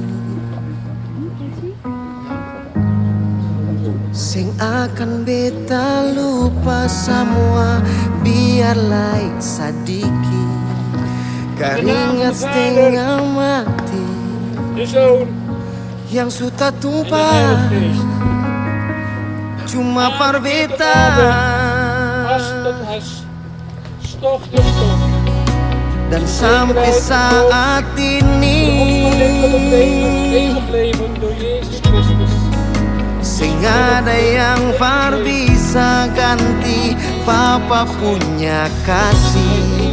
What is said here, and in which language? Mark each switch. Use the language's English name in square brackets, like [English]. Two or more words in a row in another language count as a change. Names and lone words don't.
[Ambonese Malay] sing akan beta lupa semua, biarlah sadiki keringat setengah mati [Dutch] De Zoon [Ambonese Malay] yang sudah [Dutch] en de [Ambonese Malay] tumpah [Dutch] Heilige Geest. [Ambonese Malay] cuma par beta. [Dutch] As tot as, stof tot stof. [Ambonese Malay] Dan sampai saat ini [Dutch] Eeuwig leven door Jezus Christus. [Ambonese Malay] sing ada yang par bisa ganti Papa punya kasih.